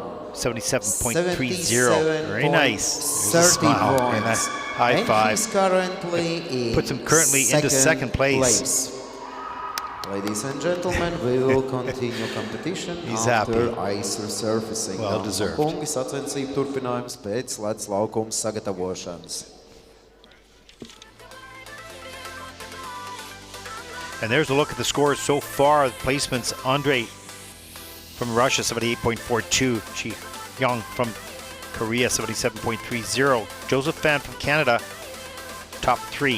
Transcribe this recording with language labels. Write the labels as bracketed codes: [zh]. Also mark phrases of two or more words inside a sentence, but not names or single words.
[en] 77.30. Very nice. There's a smile and a high five. Puts him currently into second place. Ladies and gentlemen, we will continue competition He's after happy. ice resurfacing. Well deserved. [lv] Kungi sacensību turpinājums pēc ledus laukuma sagatavošanas. [en] And there's a look at the scores so far. The placements: Andrei from Russia, 78.42. Sihyeong from Korea, 77.30. Joseph PHAN from Canada, top 3.